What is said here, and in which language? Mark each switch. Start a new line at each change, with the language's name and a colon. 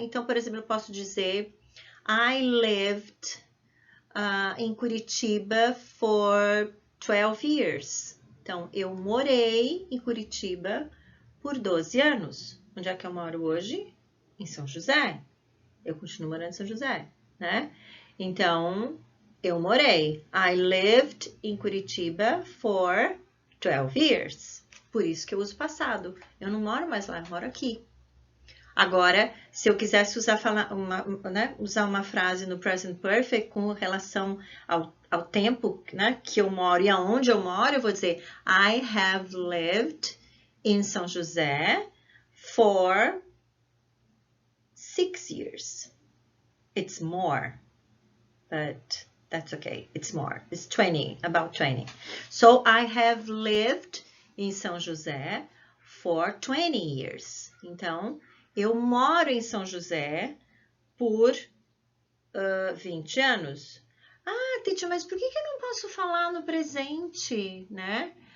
Portuguese: Então, por exemplo, eu posso dizer
English: I lived
Portuguese: em Curitiba
English: for 12 years.
Portuguese: Então, eu morei em Curitiba por 12 anos. Onde é que eu moro hoje? Em São José. Eu continuo morando em São José, né? Então, eu morei.
English: I lived in Curitiba for 12 years.
Portuguese: Por isso que eu uso passado. Eu não moro mais lá, eu moro aqui. Agora, se eu quisesse usar uma frase no present perfect com relação ao tempo, né, que eu moro e aonde eu moro, eu vou dizer
English: I have lived in São José for 6 years. It's more, but that's okay. It's more. It's 20, about 20. So I have lived in São José for 20 years.
Portuguese: Então, eu moro em São José por 20 anos. Ah, teacher, mas por que eu não posso falar no presente, né?